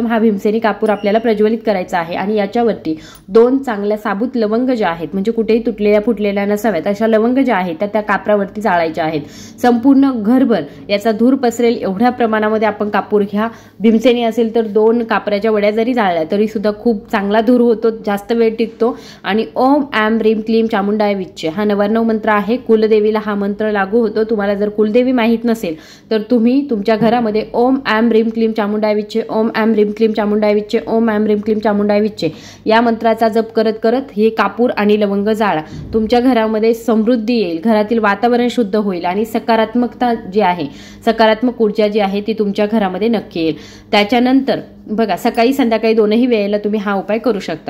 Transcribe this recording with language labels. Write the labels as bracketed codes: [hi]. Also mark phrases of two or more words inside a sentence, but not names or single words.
[mr] हा भीमसेनी कापूर आपल्याला प्रज्वलित करायचा आहे आणि याच्यावरती 2 चांगल्या साबूत लवंग ज्या आहेत, म्हणजे कुठेही तुटलेल्या फुटलेल्या नसाव्यात अशा लवंग ज्या आहेत त्या कापरावरती जाळायच्या आहेत। संपूर्ण घरभर याचा धूर पसरेल एवढ्या प्रमाणामध्ये आपण कापूर घ्या। भीमसेनी असेल तर 2 कापराच्या वड्या जरी जाळल्या तरी सुद्धा खूप चांगला धूर होतो, जास्त वेळ टिकतो। आणि [sa] ओम ऐम ह्रीम क्लीम चामुंडाय विच्चे [mr] हा 99 मंत्र आहे। कुलदेवीला हा मंत्र लागू होतो। तुम्हाला जर कुलदेवी माहीत नसेल तर तुम्ही तुमच्या घरामध्ये [sa] ओम ऐम ह्रीम क्लीम चामुंडाय विच्चे, ओम ऐम ह्रीम क्लीम चामुंडाय विच्चे, ओम ऐम ह्रीम क्लीम चामुंडाय विच्चे [mr] या मंत्राचा जप करत करत हे कापूर आणि लवंग जाळा। तुमच्या घरामध्ये समृद्धी येईल, घरातील वातावरण शुद्ध होईल आणि सकारात्मकता जी आहे, सकारात्मक ऊर्जा जी आहे ती तुमच्या घरामध्ये नक्की येईल। त्याच्यानंतर बघा, सकाळी संध्याकाळी दोनही वेळेला तुम्ही हा उपाय करू शकता।